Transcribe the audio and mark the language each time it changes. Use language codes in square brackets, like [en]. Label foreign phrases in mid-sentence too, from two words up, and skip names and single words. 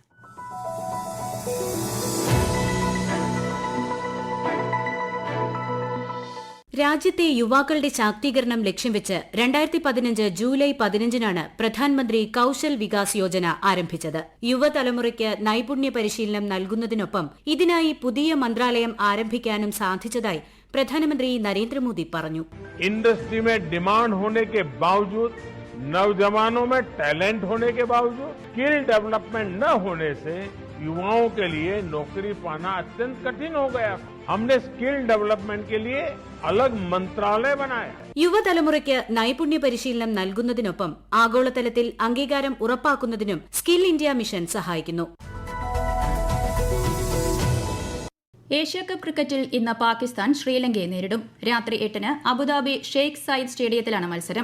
[ml] രാജ്യത്തെ യുവാക്കളുടെ ശാക്തീകരണം ലക്ഷ്യം വെച്ച് 2015 ജൂലൈ 15-നാണ് പ്രധാനമന്ത്രി കൌശൽ വികാസ് യോജന ആരംഭിച്ചത്. യുവതലമുറയ്ക്ക് നൈപുണ്യ പരിശീലനം നൽകുന്നതിനൊപ്പം ഇതിനായി പുതിയ മന്ത്രാലയം ആരംഭിക്കാനും സാധിച്ചതായി പ്രധാനമന്ത്രി നരേന്ദ്രമോദി പറഞ്ഞു. [hi] इंडस्ट्री में डिमांड होने के बावजूद, नौजवानों में टैलेंट होने के बावजूद [en] skill development [hi] न होने से युवाओं के लिए नौकरी पाना अत्यंत कठिन हो गया. हमने [en] skill development [hi] के लिए अलग मंत्रालय बनाया. [ml] യുവതലമുറയ്ക്ക് നൈപുണ്യ പരിശീലനം നൽകുന്നതിനൊപ്പം ആഗോളതലത്തിൽ അംഗീകാരം ഉറപ്പാക്കുന്നതിനും സ്കിൽ ഇന്ത്യ മിഷൻ സഹായിക്കുന്നു. ഏഷ്യാകപ്പ് ക്രിക്കറ്റിൽ ഇന്ന് പാകിസ്ഥാൻ ശ്രീലങ്കയെ നേരിടും. രാത്രി 8-ന് അബുദാബി ഷെയ്ഖ് സയ്യിദ് സ്റ്റേഡിയത്തിലാണ് മത്സരം.